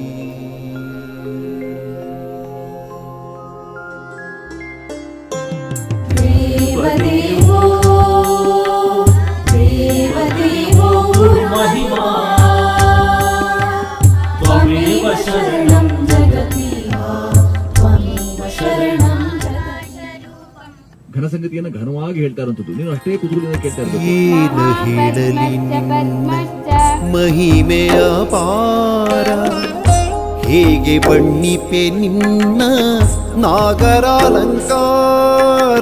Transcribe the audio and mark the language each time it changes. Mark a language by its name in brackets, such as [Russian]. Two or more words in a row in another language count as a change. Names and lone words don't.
[Sanskrit] देवदेवो देवदेवो महिमा त्वमेव शरणं जगति त्वमेव शरणं [Kannada] ಸಂಗತಿಯನ್ನ ಘನವಾಗಿ ಹೇಳ್ತಾ ಇರುವಂತದ್ದು. ನೀನು ಅಷ್ಟೇ ಕುತೂಹಲದಿಂದ ಕೇಳ್ತಾ ಇರ್ಬೇಕು. ಏನು ಹೇಳಲಿ ಮಹಿಮೆಯ ಪಾರ, ಹೇಗೆ ಬಣ್ಣಿಪೆ ನಿನ್ನ ನಾಗರಾಲಂಕಾರ.